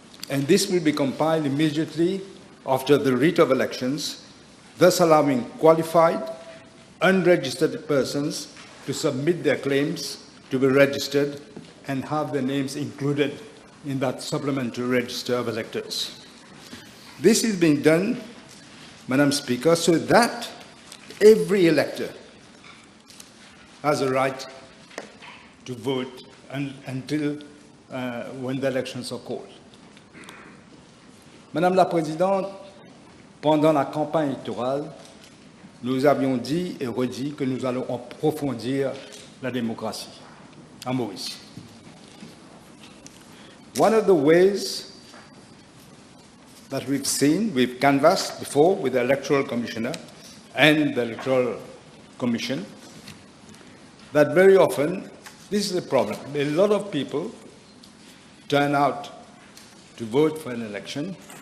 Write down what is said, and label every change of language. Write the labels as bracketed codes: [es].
[en] And this will be compiled immediately after the writ of elections, thus allowing qualified, unregistered persons to submit their claims to be registered and have their names included in that supplementary register of electors. This is being done, Madam Speaker, so that every elector has a right to vote until when the elections are called. [fr] Madame la Présidente, pendant la campagne électorale, nous avions dit et redit que nous allons approfondir la démocratie en Maurice. [en] One of the ways that we've canvassed before with the Electoral Commissioner and the Electoral Commission, that very often, this is a problem. A lot of people turn out to vote for an election.